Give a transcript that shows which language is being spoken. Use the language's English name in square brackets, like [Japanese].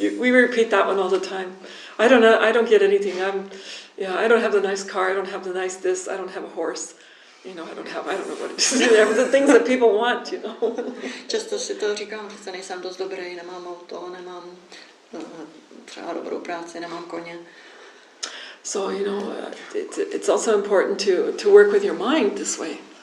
[English] We repeat that one all the time. I don't get anything. I don't have the nice car, I don't have the nice this, I don't have a horse. I don't know what it is. The things that people want, [Czech] Často si to říkám, že nejsem dost dobrý, nemám auto, nemám třeba dobrou práci, nemám koně. [English] So, it's also important to work with your mind this way.